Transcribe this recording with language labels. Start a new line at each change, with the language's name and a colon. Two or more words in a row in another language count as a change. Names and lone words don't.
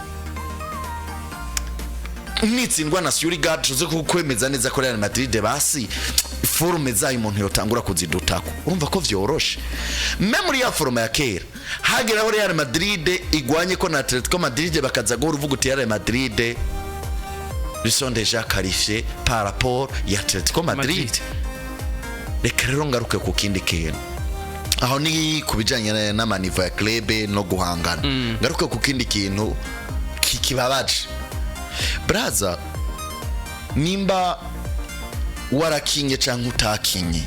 Rundi: nitsindwa na Ciudad tuze kukwemeza neza ko Real Madrid basi forume zayo umuntu yotangura kuzidutako urumva ko vyoroshe memory ya foruma ya kera hagera Real Madrid igwanye ko na Atletico Madrid bakaza go uruvuga uti Real Madrid
French: sont déjà qualifiés par rapport
Rundi: ya Atletico Madrid reka rero ngaruke ku kindi kintu aho ni kubijanye n'amanivo ya club no guhangana ngaruke ku kindi kintu kibabaje braza nimba warakinye canke utakinye